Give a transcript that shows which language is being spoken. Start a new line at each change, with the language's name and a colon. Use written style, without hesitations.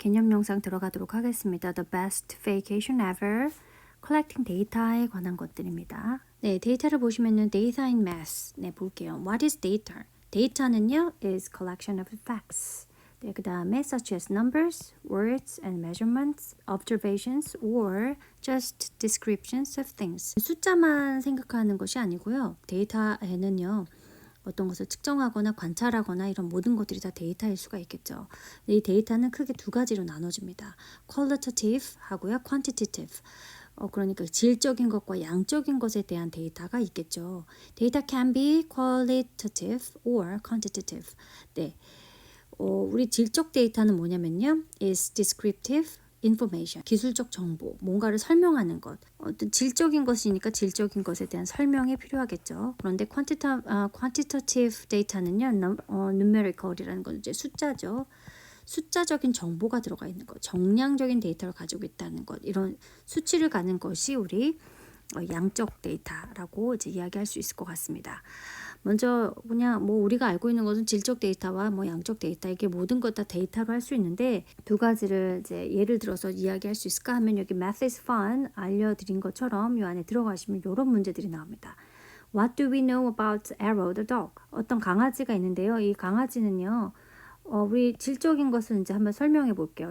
Korean: 개념 영상 들어가도록 하겠습니다.
English: The best vacation ever. collecting data
Korean: 에 관한 것들입니다. 네, 데이터를 보시면은
English: data in math.
Korean: 네, 볼게요.
English: What is data?
Korean: 데이터는요
English: is collection of facts.
Korean: 네, 그 다음에
English: such as numbers, words and measurements, observations or just descriptions of things.
Korean: 숫자만 생각하는 것이 아니고요. 데이터에는요. 어떤 것을 측정하거나 관찰하거나 이런 모든 것들이 다 데이터일 수가 있겠죠. 이 데이터는 크게 두 가지로 나눠집니다.
English: qualitative
Korean: 하고요,
English: quantitative.
Korean: 그러니까 질적인 것과 양적인 것에 대한 데이터가 있겠죠. 데이터
English: can be qualitative or quantitative.
Korean: 네, 우리 질적 데이터는 뭐냐면요,
English: is descriptive information,
Korean: 기술적 정보, 뭔가를 설명하는 것. 어떤 질적인 것이니까 질적인 것에 대한 설명이 필요하겠죠. 그런데
English: quantitative data
Korean: 는요, numerical이라는 건 이제 숫자죠. 숫자적인 정보가 들어가 있는 것, 정량적인 데이터를 가지고 있다는 것, 이런 수치를 가는 것이 우리 양적 데이터라고 이제 이야기할 수 있을 것 같습니다. 먼저 그냥 뭐 우리가 알고 있는 것은 질적 데이터와 뭐 양적 데이터, 이게 모든 것 다 데이터로 할 수 있는데 두 가지를 이제 예를 들어서 이야기할 수 있을까 하면 여기
English: math is fun
Korean: 알려드린 것처럼 이 안에 들어가시면 이런 문제들이 나옵니다.
English: What do we know about Arrow the dog?
Korean: 어떤 강아지가 있는데요. 이 강아지는요, 우리 질적인 것을 이제 한번 설명해 볼게요.